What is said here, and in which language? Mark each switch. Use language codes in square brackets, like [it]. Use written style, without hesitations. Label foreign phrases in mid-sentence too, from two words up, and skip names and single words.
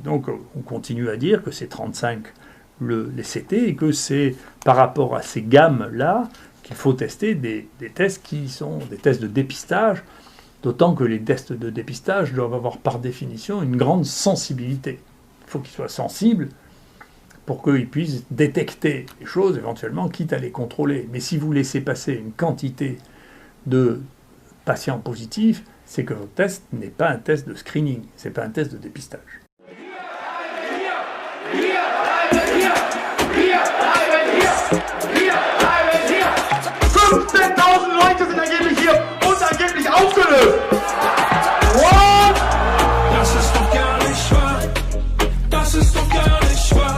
[fr] Donc on continue à dire que c'est 35 les CT et que c'est par rapport à ces gammes-là qu'il faut tester des tests qui sont des tests de dépistage, d'autant que les tests de dépistage doivent avoir par définition une grande sensibilité. Il faut qu'ils soient sensibles pour qu'ils puissent détecter les choses éventuellement, quitte à les contrôler. Mais si vous laissez passer une quantité de patients positifs, c'est que votre test n'est pas un test de screening, c'est pas un test de dépistage. [de] Leute sind angeblich hier und angeblich aufgelöst. [en] What? [de] Das ist doch gar nicht wahr. Das ist doch gar nicht wahr.